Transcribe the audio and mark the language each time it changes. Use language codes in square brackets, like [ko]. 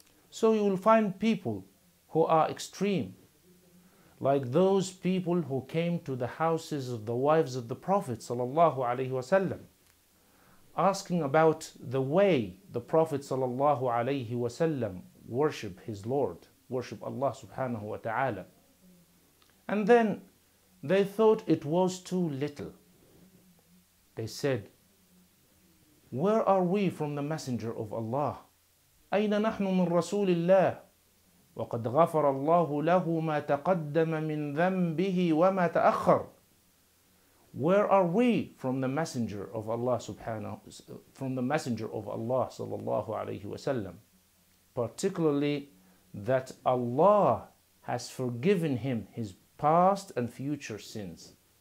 [en] So you will find people who are extreme, like those people who came to the houses of the wives of the Prophet sallallahu alaihi wasallam, asking about the way the Prophet sallallahu alaihi wasallam worship his Lord, worship Allah subhanahu wa ta'ala. And then they thought it was too little. They said, where are we from the Messenger of Allah? [ar] أين نحن من رسول الله وقد غفر الله له ما تقدم من ذنبه وما تأخر. [en] Where are we from the Messenger of Allah sallallahu alaihi wasallam? Particularly that Allah has forgiven him his past and future sins.